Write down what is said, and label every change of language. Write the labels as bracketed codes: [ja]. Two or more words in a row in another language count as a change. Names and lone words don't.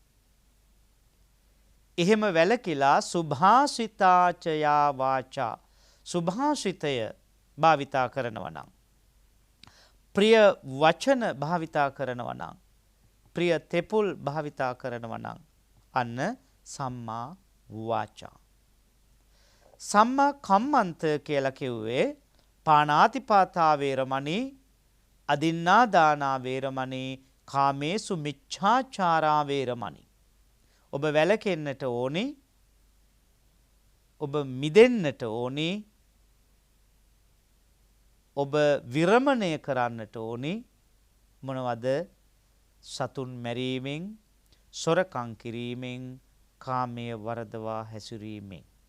[si] එහෙම වැළකීලා [pi] සුභාසිතාචයා වාචා, [si] සුභාසිතය භාවිතා කරනවා නම්, ප්‍රිය වචන භාවිතා කරනවා නම්, ප්‍රිය තෙපුල් භාවිතා කරනවා නම් අන්න [pi] සම්මා වාචා. සම්මා කම්මන්ත [si] කියලා කිව්වේ [pi] පාණාතිපාතා වේරමණී, අදින්නා දානා වේරමණී, කාමේසු මිච්ඡාචාරා වේරමණී. [si] ඔබ වැළකෙන්නට ඕනි, ඔබ මිදෙන්නට ඕනි, ඔබ විරමණය කරන්නට ඕනි මොනවද? සතුන් මැරීමෙන්, සොරකම් කිරීමෙන්, කාමයේ වරදවා හැසිරීමෙන්.